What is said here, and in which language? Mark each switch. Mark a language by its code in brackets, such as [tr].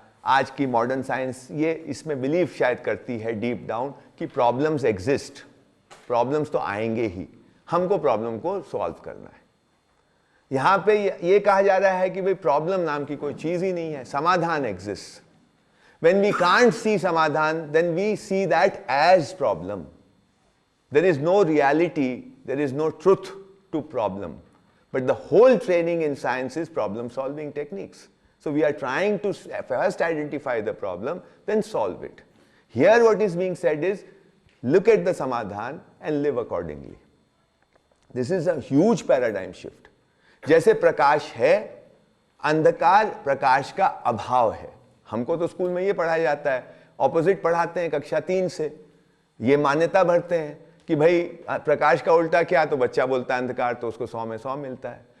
[hi] आज की modern science ये इसमें बिलीव शायद करती है डीप डाउन कि प्रॉब्लम्स एग्जिस्ट, प्रॉब्लम्स तो आएंगे ही, हमको प्रॉब्लम को सॉल्व करना है। यहां पे ये कहा जा रहा है कि भाई प्रॉब्लम नाम की कोई चीज ही नहीं है, समाधान exist. [en] When we can't see समाधान, then we see that as problem. There is no reality, there is no truth to problem. But the whole training in science is problem solving techniques. So we are trying to first identify the problem, then solve it. Here what is being said is, look at the samadhan and live accordingly. This is a huge paradigm shift. [hi] जैसे प्रकाश है, अंधकार प्रकाश का अभाव है। हमको तो school में ये पढ़ाया जाता है, ऑपोजिट पढ़ाते हैं कक्षा 3 से। ये मान्यता भरते हैं कि भाई प्रकाश का उल्टा क्या, तो बच्चा बोलता है अंधकार, तो उसको 100 में 100 मिलता है।